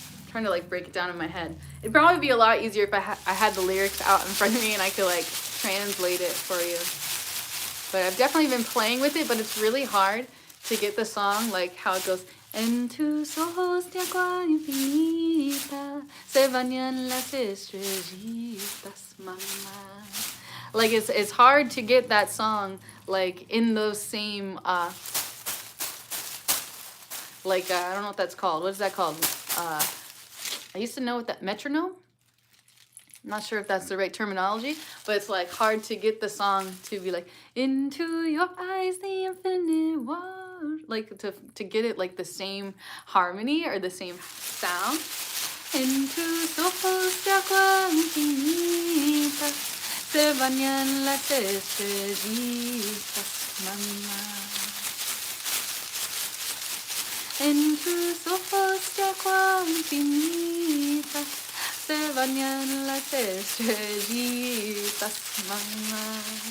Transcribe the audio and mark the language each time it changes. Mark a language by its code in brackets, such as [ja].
[en] Trying to like break it down in my head. It'd probably be a lot easier if I had the lyrics out in front of me and I could like translate it for you. But I've definitely been playing with it, but it's really hard to get the song like how it goes. [es] En tus ojos de agua infinita se bañan las estrellitas, mamá. [en] Like it's hard to get that song like in those same I don't know what that's called. What is that called? I used to know what that metronome. I'm not sure if that's the right terminology, but it's like hard to get the song to be like into your eyes the infinite world, like to get it like the same harmony or the same sound. [es] En tus ojos de agua infinita se bañan las estrellitas, mamá. En tus ojos de agua infinita se bañan las estrellitas, mamá.